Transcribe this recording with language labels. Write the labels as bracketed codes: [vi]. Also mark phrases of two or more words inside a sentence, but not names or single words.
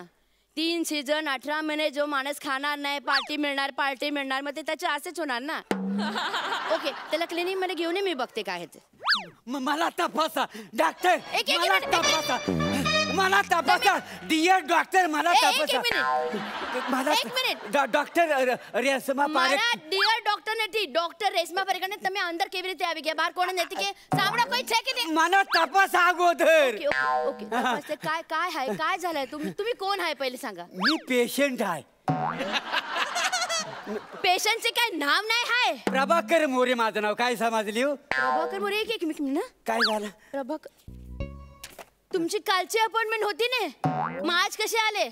[mr] 3 सीझन 18 महिने जो माणूस खाणार नाही, पार्टी मिळणार मग ते त्याचे असेच होणार ना. ओके, त्याला क्लिनिक मध्ये घेऊन ये, मी बघते काय आहे. मला तपासा डॉक्टर. मला तपासा. [en] dear doctor [mr] मला तपासा. एक मिनिट [gu] डॉक्टर રેશમા પારેખ. [en] dear doctor [gu] નથી, ડોક્ટર રેશમા પારેખ ને તમે અંદર કેવી રીતે આવી ગયા? બહાર કોણ નથી કે સાંભળો કોઈ છે કે નહીં? [mr] मला तपास अगोदर. ओके ओके तपासते. काय काय आहे? काय झालंय? तुम्ही कोण आहे पहिले सांगा. मी पेशंट आहे. पेशंटचे काय नाव नाही आहे? प्रभाकर मोरे माझं नाव. काय समजली? प्रभाकर मोरे. एक मिनिट ना. काय झालं? प्रभाकर, तुमची कालची अपॉइंटमेंट होती ने, मग आज कसे आले?